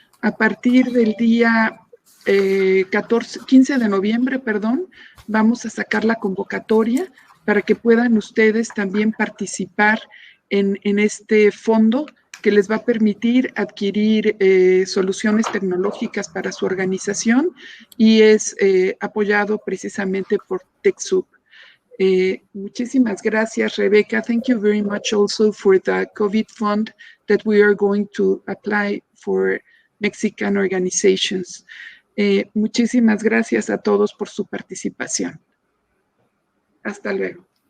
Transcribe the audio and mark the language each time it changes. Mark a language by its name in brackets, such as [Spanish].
[Spanish] A partir del día 15 de noviembre, vamos a sacar la convocatoria para que puedan ustedes también participar en este fondo que les va a permitir adquirir soluciones tecnológicas para su organización y es apoyado precisamente por TechSoup. Muchísimas gracias, Rebecca. [English] Thank you very much also for the COVID fund that we are going to apply for Mexican organizations. [Spanish] Muchísimas gracias a todos por su participación. Hasta luego.